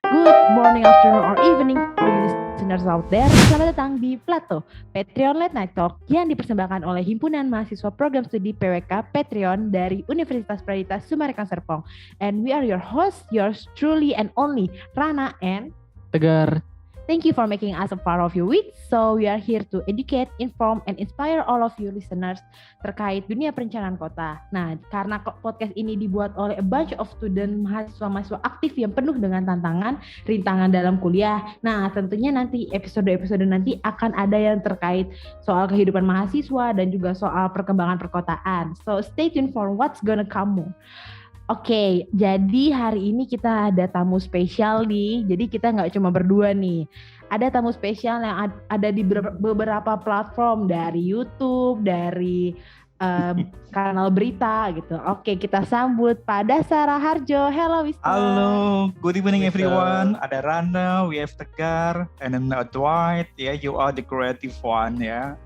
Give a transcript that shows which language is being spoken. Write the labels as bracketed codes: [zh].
[en] Good morning, afternoon, or evening for you listeners out there. [id] Selamat datang di Plato, Patreon Late Night Talk yang dipersembahkan oleh Himpunan Mahasiswa Program Studi PWK Patreon dari Universitas Pradita Sumarekon Serpong. [en] And we are your hosts, yours truly and only, Rana and Tegar. Thank you for making us a part of your week. So we are here to educate, inform, and inspire all of you listeners [id] terkait dunia perencanaan kota. Nah, karena podcast ini dibuat oleh [en] a bunch of student [id] mahasiswa-mahasiswa aktif yang penuh dengan tantangan, rintangan dalam kuliah. Nah, tentunya nanti episode-episode nanti akan ada yang terkait soal kehidupan mahasiswa dan juga soal perkembangan perkotaan. [en] So stay tuned for what's gonna come. [id] Oke, jadi hari ini kita ada tamu spesial nih. Jadi kita nggak cuma berdua nih. Ada tamu spesial yang ada di beberapa platform, dari YouTube, dari kanal berita gitu. Oke, kita sambut Pak Dasara Harjo. [en] Hello, Mister. Halo, good evening everyone. [id] Ada [en] Rana, we have Tegar, and then Dwight. Yeah, you are the creative one ya.